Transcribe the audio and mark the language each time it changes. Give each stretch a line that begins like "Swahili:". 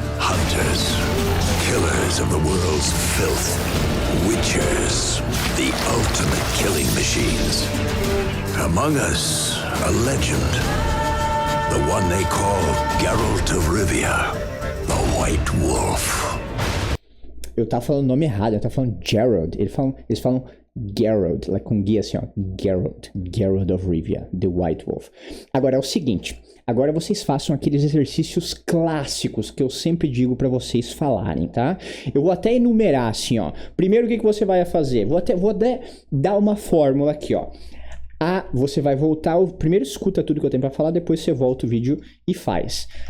English: hunters, killers of the world's filth, witchers, the ultimate killing machines. Among us, a legend, the one they call Geralt of Rivia, the White Wolf.
Portuguese: Eu tava falando o nome errado, eu tava falando Geralt. Eles falam Geralt, like com guia assim, ó.
English: Geralt of Rivia, the White Wolf.
Portuguese: Agora é o seguinte, agora vocês façam aqueles exercícios clássicos que eu sempre digo pra vocês falarem, tá? Eu vou até enumerar assim, ó. Primeiro, o que você vai fazer? Vou até dar uma fórmula aqui, ó. Você vai voltar, primeiro escuta tudo que eu tenho pra falar, depois você volta o vídeo e faz.